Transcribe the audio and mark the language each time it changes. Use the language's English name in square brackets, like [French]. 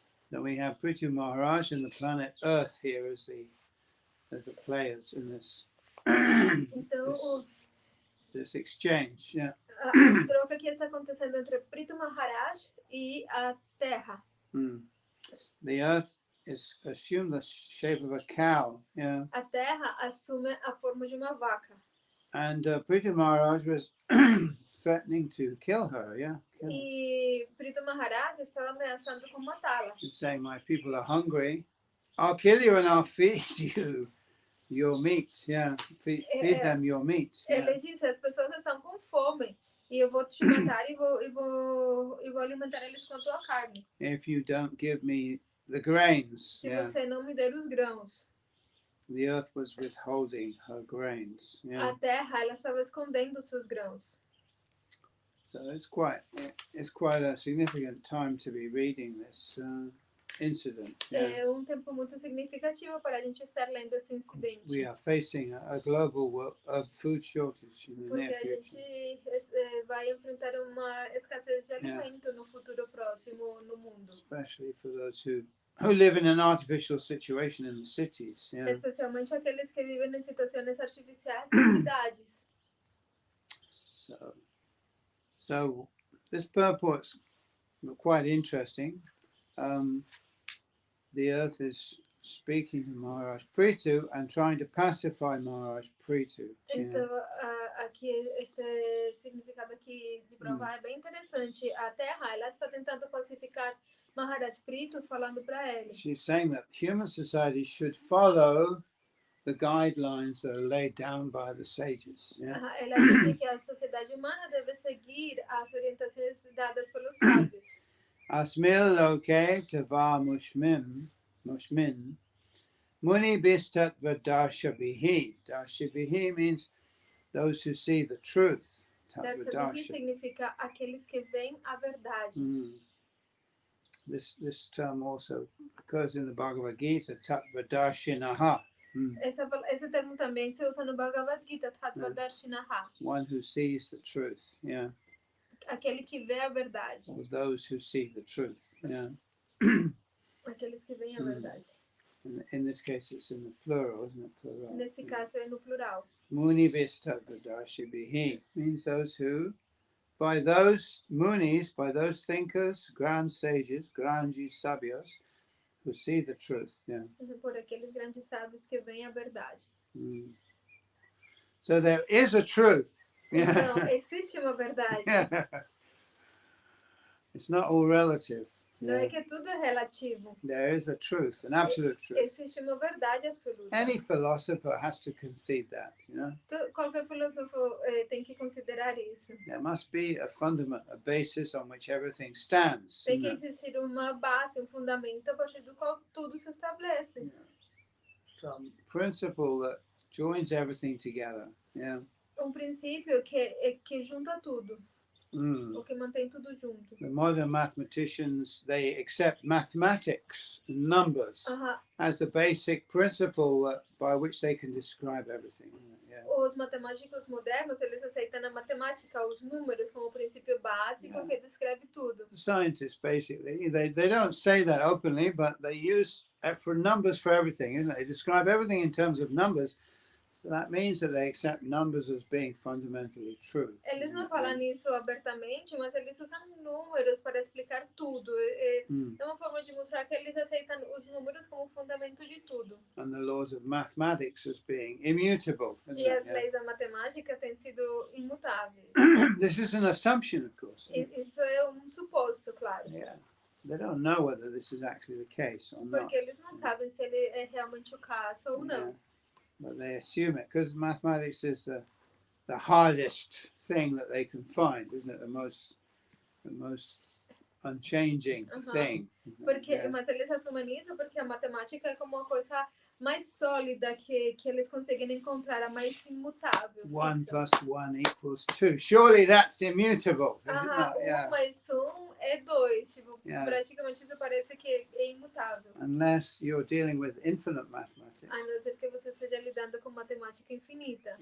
[English] Then we have Prithu Maharaj and the planet Earth here as the players in this [Portuguese] Então, [English] this exchange. Yeah. [Portuguese] A troca que está acontecendo entre Prithu Maharaj e a Terra. [English] The Earth is assumed the shape of a cow. Yeah. [Portuguese] A Terra assume a forma de uma vaca. [English] And Prithu Maharaj was threatening to kill her. Yeah. [Portuguese] E Prithu Maharaj estava ameaçando com matá-la. [English] He's saying, "My people are hungry. I'll kill you and I'll feed you your meat. Yeah, feed them your meat." [Portuguese] Ele disse: as pessoas estão com fome e eu vou te matar e vou alimentar eles com a tua carne. [English] If you don't give me the grains. [Portuguese] Se você não me der os grãos. [English] The earth was withholding her grains. Yeah. [Portuguese] A terra ela estava escondendo os seus grãos. [English] So it's quite a significant time to be reading this incident. [Portuguese] É tempo muito significativo para a gente estar lendo esse incidente. [English] We are facing a global food shortage in the near future. [Portuguese] Porque a gente vai enfrentar uma escassez de alimento no futuro próximo no mundo. [English] Especially for those who live in an artificial situation in the cities. Yeah. [Portuguese] Especialmente aqueles que vivem em situações artificiais nas cidades. [English] So this purport's quite interesting. The earth is speaking to Maharaj Prithu and trying to pacify Maharaj Prithu. [Portuguese] Então, aqui esse significado aqui de provar é bem interessante. A Terra, ela está tentando pacificar Maharaj Prithu, falando para ele. [English] She's saying that human society should follow the guidelines that are laid down by the sages. Yeah? [Portuguese] Ela disse que a sociedade humana deve seguir as orientações dadas pelos sábios. [Sanskrit] Asmil loke tava mushmin muni bistatva darshabihi. [English] Darshabihi means those who see the truth. [Portuguese] Darshabihi significa aqueles que veem a verdade. [English] This term also occurs in the Bhagavad Gita, Tattvadarshinaha. [Portuguese] Esse termo também se usa no Bhagavad Gita, Tattvadarshinaha. [English] One who sees the truth, yeah. [Portuguese] Aquele que vê a verdade. [English] Or those who see the truth, yeah. [Portuguese] Aqueles que veem a verdade. [English] In this case, it's in the plural, isn't it? Plural. [Portuguese] Nesse caso é no plural. [English] Muni Vistattvadarshibhihi means those who, by those munis, by those thinkers, grand sages, [Portuguese] granji sabios, [English] who see the truth, yeah. [Portuguese] Por aqueles grandes sábios que veem a verdade. [English] So there is a truth. [Portuguese] Então, existe uma verdade. [English] Yeah. It's not all relative. [Portuguese] Não é que tudo é relativo. [English] There is a truth, an absolute truth. [Portuguese] Existe uma verdade absoluta. [English] Any philosopher has to concede that, you know. [Portuguese] Qualquer filósofo tem que considerar isso. [English] There must be a fundament, a basis on which everything stands. [Portuguese] Tem que existir uma base, fundamento a partir do qual tudo se estabelece. [English] Yeah. Some principle that joins everything together. Yeah. [Portuguese] Princípio que junta tudo. O que mantém tudo junto. [English] The modern mathematicians, they accept mathematics, numbers, as the basic principle by which they can describe everything. Yeah. [Portuguese] Os matemáticos modernos, eles aceitam a matemática, os números, como o princípio básico que descreve tudo. [English] Scientists, basically, they don't say that openly, but they use for numbers for everything, isn't it? They describe everything in terms of numbers. So that means that they accept numbers as being fundamentally true. [Portuguese] Eles não falam nisso abertamente, mas eles usam números para explicar tudo. É uma forma de mostrar que eles aceitam os números como fundamento de tudo. [English] And the laws of mathematics as being immutable. [Portuguese] E as leis da matemática têm sido imutáveis. [English] This is an assumption, of course. [Portuguese] Isso é suposto, claro. [English] Yeah. They don't know whether this is actually the case or not. [Portuguese] Porque eles não sabem se ele é realmente o caso ou não. [English] But they assume it because mathematics is the hardest thing that they can find, isn't it? The most unchanging thing. [Portuguese] Porque, mas eles assumem isso porque a matemática é como uma coisa mais sólida que eles conseguem encontrar, a mais imutável. [English] 1 plus 1 equals 2. Surely that's immutable. [Portuguese] Mais 1 é 2. Tipo, praticamente isso parece que é imutável. [English] Unless you're dealing with infinite mathematics. [Portuguese] A não ser que você esteja lidando com matemática infinita.